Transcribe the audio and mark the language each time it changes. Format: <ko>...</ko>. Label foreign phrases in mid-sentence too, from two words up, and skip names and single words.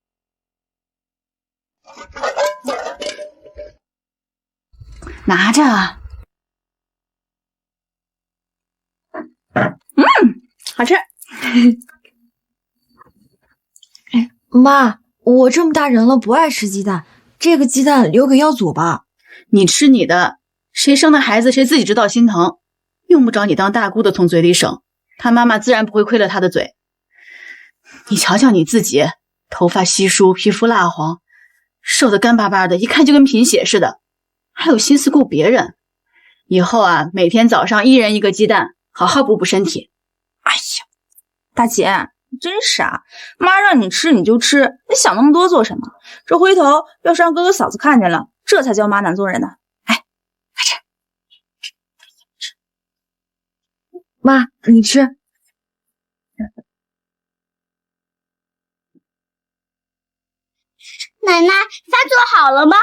<zh>拿着。好吃。媽，我這麼大人了不愛吃雞蛋，這個雞蛋留給耀祖吧。你吃你的，誰生的孩子誰自己知道心疼，用不着你當大姑的從嘴裡省，他媽媽自然不會虧了他的嘴。你瞧瞧你自己，頭髮稀疏，皮膚蠟黃，瘦得乾巴巴的，一看就跟貧血似的，還有心思顧別人。以後啊，每天早上1人1個雞蛋，好好補補身體。哎呀，大姐你真傻，媽讓你吃你就吃，你想那麼多做什麼？這回頭要是讓哥哥嫂子看見了，這才叫媽難做人呢。哎，快吃！媽，你吃。奶奶，飯做好了嗎？</zh>